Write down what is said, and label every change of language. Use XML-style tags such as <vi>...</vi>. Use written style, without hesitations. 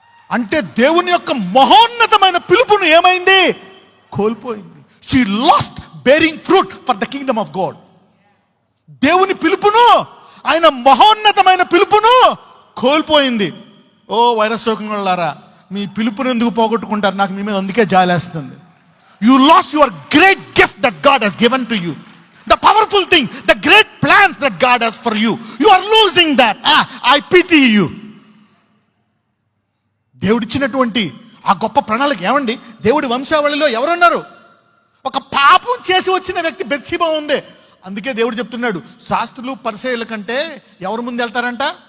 <te>అంటే దేవుని యొక్క మహోన్నతమైన పిలుపును ఏమైంది? కోల్పోయింది.</te> <en>She lost bearing fruit for the kingdom of God.</en> <te>దేవుని పిలుపును, ఆయన మహోన్నతమైన పిలుపును కోల్పోయింది. ఓ వైరస్ సోకినోళ్ళారా, మీ పిలుపును ఎందుకు పోగొట్టుకుంటారు? నాకు మీ మీద అందుకే జాలేస్తుంది.</te> <en>You lost your great gift that God has given to you. The powerful thing, the great plans that God has for you. You are losing that. I pity you.</en> <te>దేవుడిచ్చినటువంటి ఆ గొప్ప ప్రణాళిక ఏమండి? దేవుడి వంశావళిలో ఎవరున్నారు? ఒక పాపం చేసి వచ్చిన వ్యక్తి బెత్షెబా ఉంది. అందుకే దేవుడు చెప్తున్నాడు, శాస్త్రులు పరిసయ్యుల కంటే ఎవరి ముందు వెళ్తారంట?</te>